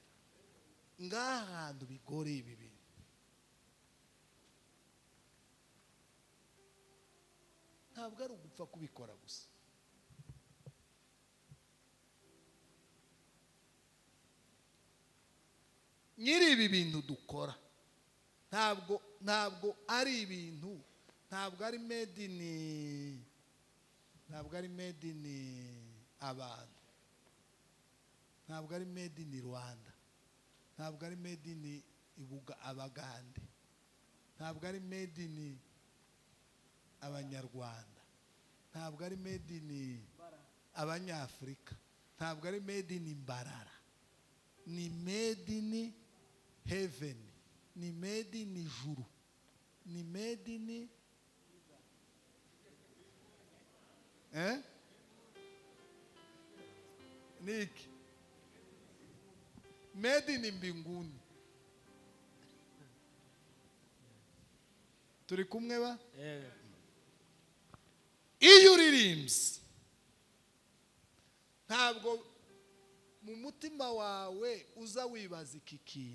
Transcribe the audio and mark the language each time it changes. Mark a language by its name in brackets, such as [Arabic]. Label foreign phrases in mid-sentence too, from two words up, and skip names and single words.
[Kinyarwanda] Ngaha hantu bigoreye ibi bintu. Ntabwo ari ugupfa kubikora gusa. Nyiri ibi bintu dukora ntabwo ari ibintu, ntabwo ari [English] made in [Kinyarwanda] abantu, ntabwo ari [English] made in [Kinyarwanda] Rwanda, ntabwo ari made in Abagande, ntabwo ari [English] made in [Kinyarwanda] Abanyarwanda, ntabwo ari [English] made in [Kinyarwanda] Abanyafurika, ntabwo ari [English] made in [Kinyarwanda] Mbarara, ni [English] made in heaven, [Kinyarwanda] ni [English] made in [Kinyarwanda] ijuru, ni [English] made in [Kinyarwanda] niki, [English] made in [Kinyarwanda] mbinguni. Turi kumwe ba? Iyo uririmbye ntabwo mu mutima wawe uza wibaza iki kintu.